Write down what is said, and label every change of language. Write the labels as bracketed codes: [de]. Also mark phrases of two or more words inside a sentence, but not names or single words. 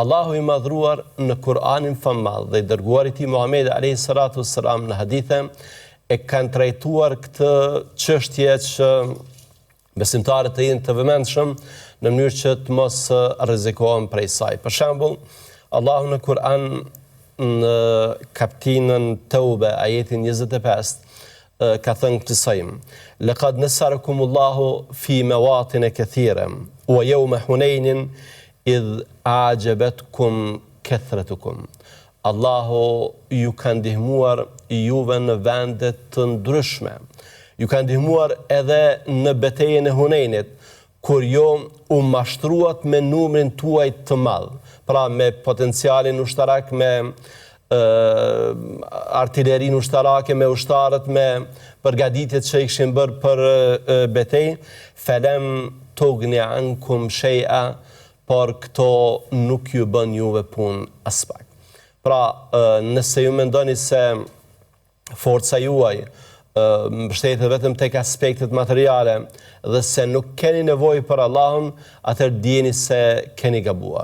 [sq] Allahu i madhruar në Kur'anin famall dhe i dërguari i tij Muhamedi [ar] عليه الصلاة والسلام [sq] në hadithe e kanë trajtuar këtë çështje që besimtarët e jenë të vëmendshëm në mënyrë që të mos rrezikohen prej saj. Për shembull, Allahu në Kur'an në kapitullin Tauba ajetin 25 ka thënë kësajm: [ar] "لقد نصركم الله في مواطن كثيرة ويوم حنين إذ أعجبتكم كثرتكم." [sq] Allahu ju ka ndihmuar juve në vende të ndryshme. Ju ka ndihmuar edhe në betejën e Hunenit, kur jo u mashtruat me numrin tuaj të madh, pra me potencialin ushtarak, me artillerinë ushtarake, me ushtarët, me përgatitjet që i kishin bërë për betejë, [ar] "فلم تغن عنكم شيئا", [sq] por këto nuk ju bën juve punë as pak. Pra, nëse ju mendoni se forca juaj mbështetet vetëm tek aspektet materiale dhe se nuk keni nevojë për Allahun, atëherë dijeni se keni gabuar.